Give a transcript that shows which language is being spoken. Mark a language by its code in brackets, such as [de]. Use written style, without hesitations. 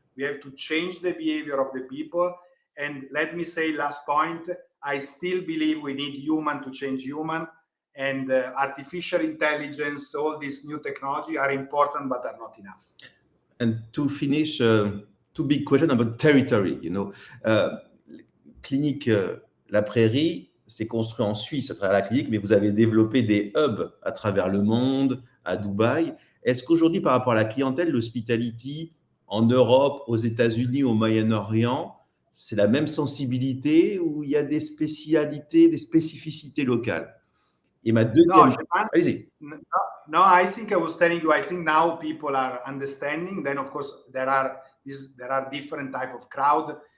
[en] We have to change the behavior of the people. And let me say, last point, I still believe we need human to change human, and artificial intelligence, all these new technology are important, but are not enough. And to finish, two big questions about territory. [fr] Clinique La Prairie, c'est construit en Suisse à travers la clinique, mais vous avez développé des hubs à travers le monde, à Dubaï. Est-ce qu'aujourd'hui, par rapport à la clientèle, l'hospitality en Europe, aux États-Unis, au Moyen-Orient, c'est la même sensibilité ou il y a des spécialités, des spécificités locales? Et ma deuxième... Allez-y. [en] No, I think I was telling you, I think now people are understanding. Then, of course, there are different type of crowd.